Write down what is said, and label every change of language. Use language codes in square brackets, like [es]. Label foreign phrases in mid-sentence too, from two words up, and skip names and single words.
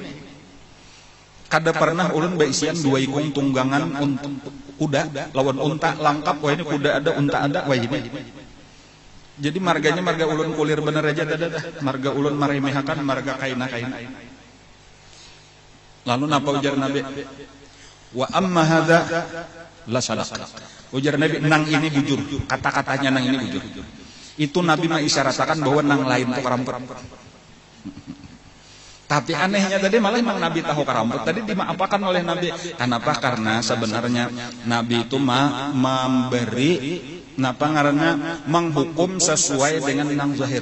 [bjn] Kada pernah ulun baisian dua ikung tunggangan kuda lawan unta lengkap wayah ini kuda ada unta ada wayah ini. Jadi marganya marga ulun kulir bener aja dah. Marga ulun maremehakan marga kaina. Lalu napa ujar Nabi? [ar] وأما هذا لصدق. [bjn] Ujar Nabi nang ini bujur. Kata-katanya nang ini bujur. Itu Nabi mengisyaratkan bahwa nang lain itu keramput. Tapi anehnya tadi malah memang Nabi tahu keramput. Tadi dimaapakan oleh Nabi. Kenapa? Karena sebenarnya Nabi itu memberi menghukum sesuai dengan nang zahir.